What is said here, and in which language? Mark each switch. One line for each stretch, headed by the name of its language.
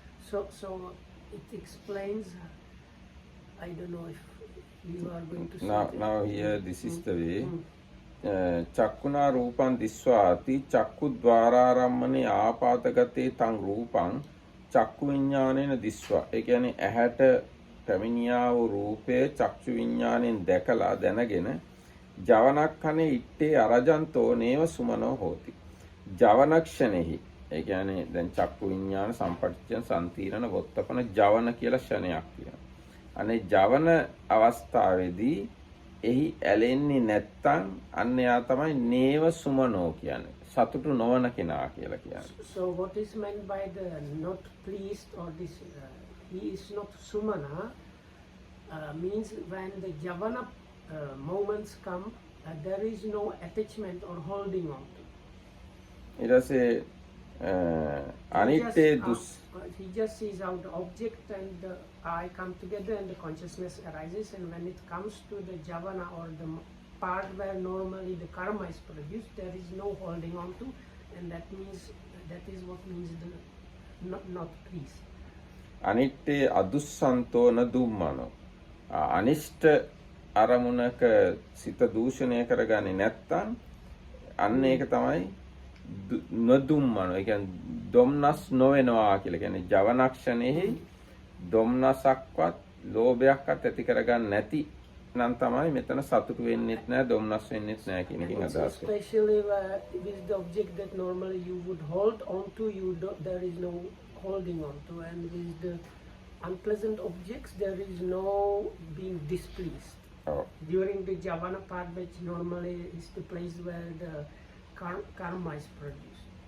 English: So it explains. I don't know if you are going to say now here this is the way.
Pali: චක්කුණා රූපං දිස්වාති චක්කු ద్వාරාරම්මනේ ආපාතගතේ තං රූපං චක්කු විඥානේන දිස්වා.
Sinhala: ඒ කියන්නේ ඇහැට පැමිණියා වූ රූපය චක්ෂු විඥාණයෙන් දැකලා දැනගෙන
Pali: ජවනක්ඛනේ ඉත්තේ අරජන්තෝ නේව සුමනෝ හෝති.
Sinhala: ජවනක්ෂණෙහි ඒ කියන්නේ දැන් චක්කු විඥාන සම්පටිච්ඡන සම්තිරණ වොත්තපන ජවන කියලා ක්ෂණයක් තියෙනවා. අනේ ජවන අවස්ථාවේදී එහි ඇලෙන්නේ නැත්තම් අන්න යා තමයි නේව සුමනෝ කියන්නේ. සතුටු නොවන කෙනා කියලා කියන්නේ.
English: So what is meant by the not pleased or this he is not sumana means when the javana moments come, there is no attachment or holding on to.
Sinhala: ඊට පස්සේ අනිත්‍ය දුස්
English: he just sees how the object and the eye come together and the consciousness arises, and when it comes to the javana or the part where normally the karma is produced, there is no holding on to, and that is what means the not peace.
Pali: අනිත්‍ය අදුස්සන්තෝ නදුම්මනෝ.
Sinhala: අනිෂ්ට අරමුණක සිත දූෂණය කරගන්නේ නැත්තම් අන්න ඒක තමයි නදුම්මනෝ. ඒ කියන්නේ දොම්නස් නොවෙනවා කියලා. කියන්නේ ජවනක්ෂණෙහි දොම්නසක්වත් ලෝභයක්වත් ඇති කරගන්න නැති නම් තමයි මෙතන සතුටු වෙන්නෙත් නැහැ දොම්නස් වෙන්නෙත් නැහැ කියන එකෙන් අදහස් කරන්නේ.
English: Especially with the object that normally you would hold on to, there is no holding on to, and with the unpleasant objects there is no being displeased. During the javana part, which normally is the place where the karma is produced.